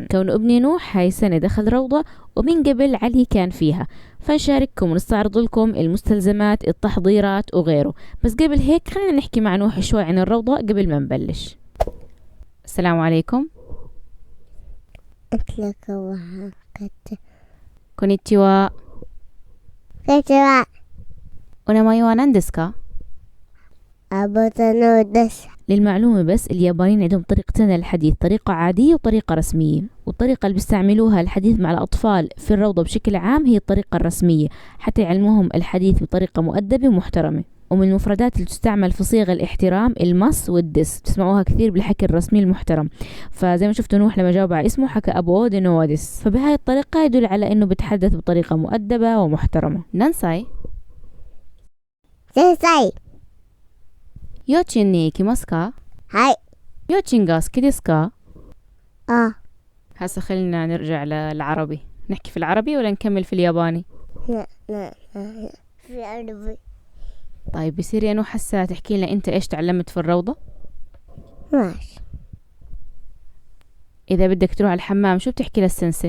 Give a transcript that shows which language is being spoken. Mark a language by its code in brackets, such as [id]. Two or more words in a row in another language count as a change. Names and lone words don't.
[ar] كون ابني نوح هاي السنة دخل روضة ومن قبل علي كان فيها، فنشارككم ونستعرض لكم المستلزمات، التحضيرات وغيره. بس قبل هيك خلينا نحكي مع نوح شوي عن الروضة قبل ما نبلش. السلام عليكم. كونيتشوا. [ja] こんにちは。お名前は何ですか？アボタノです。 [ar] للمعلومة بس، اليابانيين عندهم طريقتين للحديث، طريقة عادية وطريقة رسمية. والطريقة اللي بيستعملوها الحديث مع الأطفال في الروضة بشكل عام هي الطريقة الرسمية، حتى يعلموهم الحديث بطريقة مؤدبة ومحترمة. ومن المفردات اللي تستعمل في صيغ الاحترام المس والدس، تسمعوها كثير بالحكي الرسمي المحترم. فزي ما شفتوا نوح لما جاوب على اسمه حكى أبو دينوادس، فبهاي الطريقة يدل على إنه بتحدث بطريقة مؤدبة ومحترمة. [ja] نانساي. 先生。幼稚園に行きますか？はい。幼稚園が好きですか؟ [ar] هسه خلينا نرجع للعربي، نحكي في العربي ولا نكمل في الياباني؟ لا في العربي. طيب بصير يا نوح هسه تحكي لنا انت ايش تعلمت في الروضة؟ ماشي. اذا بدك تروح على الحمام شو بتحكي للسنسي؟